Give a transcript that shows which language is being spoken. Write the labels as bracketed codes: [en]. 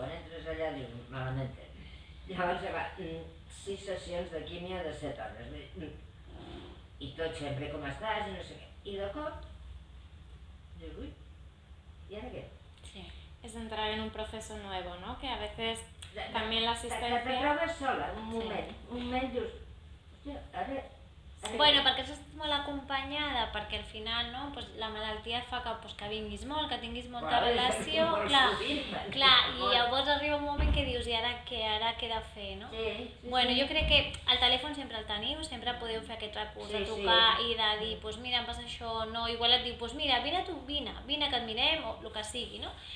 [ca] Quan entres allà dius, malament tens. Llavors, 6 sessions de químia de 7 hores. I tot sempre com estàs, i no sé què. I de cop, dius, ui, [es] ¿y ahora qué? Sí, es entrar en un proceso nuevo, ¿no? Que a veces también la asistencia... [ca] Te trobes sola, un moment dius, hòstia, ara... Bueno, perquè estàs molt acompanyada, perquè al final la malaltia fa que vinguis molt, que tinguis molta relació, clar, i llavors arriba un moment que dius, i ara què he de fer, no? Bueno, jo crec que el telèfon sempre el teniu, sempre podeu fer aquest recurs de trucar i de dir, doncs mira, em passa això, no, igual et diu, doncs mira, vine tu, vine que et mirem, o el que sigui, no?